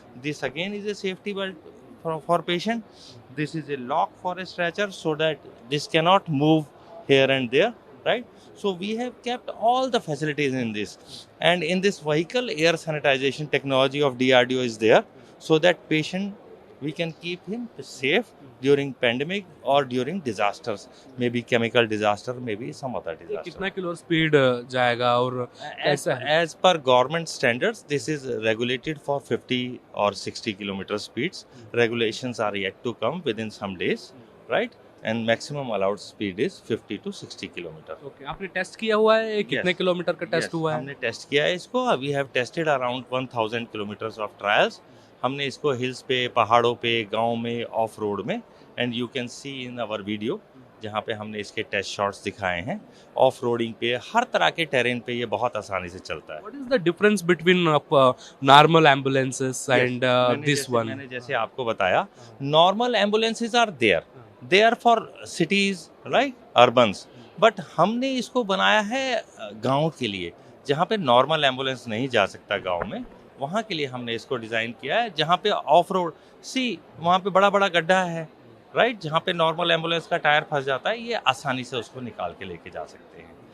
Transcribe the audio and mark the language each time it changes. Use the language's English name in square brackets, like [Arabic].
[English] This again is a safety belt for patient. This is a lock for a stretcher so that this cannot move here and there, right? So we have kept all the facilities in this. And in this vehicle, air sanitization technology of DRDO is there, so that patient, we can keep him safe during pandemic or during disasters, maybe chemical disaster, maybe some other [Hindi] ये [English] disaster. [Hindi] कितना kilo speed जाएगा और कैसा है? [English] As per government standards, this is regulated for 50 or 60 kilometer speeds. Regulations are yet to come within some days, right? And maximum allowed speed is 50 to 60 kilometer. [Hindi] Okay, आपने test किया हुआ है? ये कितने [English] Yes. [Hindi] किलोमीटर का test [English] Yes, [Hindi] हुआ है? हमने टेस्ट किया है इसको. [English] We have tested around 1000 kilometres of trials. [Hindi] हमने इसको हिल्स पे, पहाड़ों पे, गांव में, ऑफ रोड में, [English] and you can see in our video [Hindi] जहाँ पे हमने इसके टेस्ट शॉट्स दिखाए हैं. ऑफ रोडिंग पे, हर तरह के टेरेन पे ये बहुत आसानी से चलता है. [English] What is the difference between normal ambulances and this one? [Hindi] मैंने जैसे आपको बताया, [English] Normal ambulances are they are for cities, right, urbans. [Hindi] But हमने इसको बनाया है गांव के लिए, जहाँ पे नॉर्मल एम्बुलेंस नहीं जा सकता गांव में, वहाँ के लिए हमने इसको डिज़ाइन किया है. जहाँ पे ऑफ रोड, वहाँ पे बड़ा बड़ा गड्ढा है, राइट, जहाँ पे नॉर्मल एम्बुलेंस का टायर फंस जाता है, ये आसानी से उसको निकाल के लेके जा सकते हैं.